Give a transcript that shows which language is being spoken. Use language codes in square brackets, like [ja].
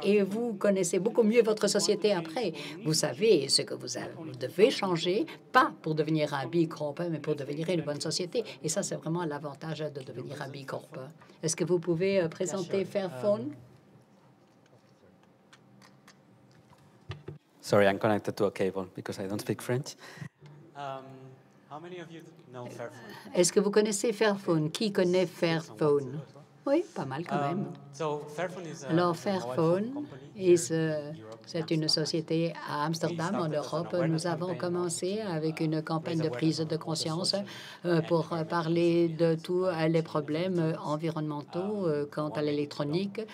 [fr] Et vous connaissez beaucoup mieux votre société après. Vous savez ce que vous devez changer, pas pour devenir un B Corp, mais pour devenir une bonne société. Et ça, c'est vraiment l'avantage de devenir un B Corp. Est-ce que vous pouvez présenter Fairphone? [en] Sorry, I'm connected to a cable because I don't speak French. How many of you know Fairphone? [fr] Est-ce que vous connaissez Fairphone? Qui connaît Fairphone? Oui, pas mal quand même. Alors, Fairphone, c'est une société à Amsterdam, en Europe. Nous avons commencé avec une campagne de prise de conscience pour parler de tous les problèmes environnementaux quant à l'électronique.